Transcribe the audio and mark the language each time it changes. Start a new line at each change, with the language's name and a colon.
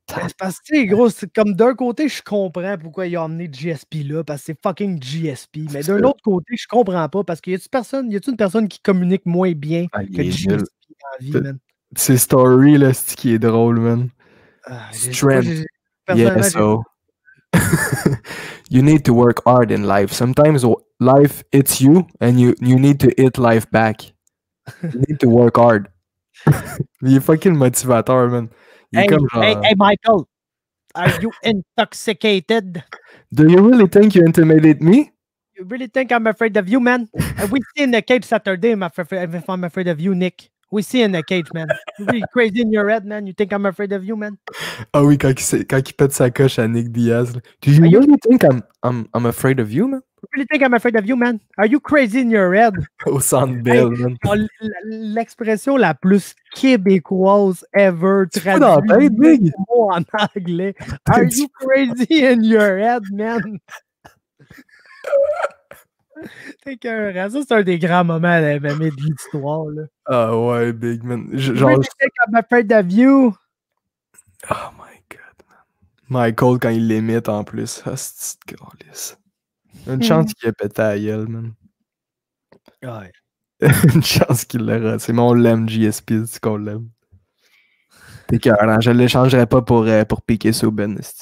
French: C'est parce que, gros, c'est comme d'un côté, je comprends pourquoi ils ont amené GSP là, parce que c'est fucking GSP. Mais d'un autre côté, je comprends pas, parce qu'il y a-tu une personne qui communique moins bien que GSP en vie, man? C'est Story, là, c'est qui est drôle, man.
English: Strength. Yeah, so. You need to work hard in life. Sometimes life hits you, and you need to hit life back. You need to work hard.
French: Il est fucking motivateur, man.
English: Hey, Michael, are you intoxicated? Do you really think you intimidate me? You really think I'm afraid of you, man? We see in the cage Saturday if I'm afraid of you, Nick. We see in the cage, man. You're really crazy in your head, man. You think I'm afraid of you, man?
French: Ah oui, quand il pète sa coche à Nick Diaz. Là.
English: Do you really think I'm afraid of you, man? You really think I'm afraid of you, man? Are you crazy in your head?
French: Au Centre Bell, man. L'expression la plus québécoise ever traduite big en anglais.
English: Are you crazy in your head, man?
French: C'est ça, c'est un des grands moments à la de l'histoire, là. Ah ouais, big man. Genre,
English: you think I'm afraid of you? Oh my god, man.
French: Michael, quand il l'imite en plus. Ah, c'est galice. Une chance qu'il a pété à la gueule, man. Ouais. Une chance qu'il l'a raté. Mais on l'aime, GSP, c'est qu'on l'aime. T'es carré, je l'échangerais pas pour Piqué Souben.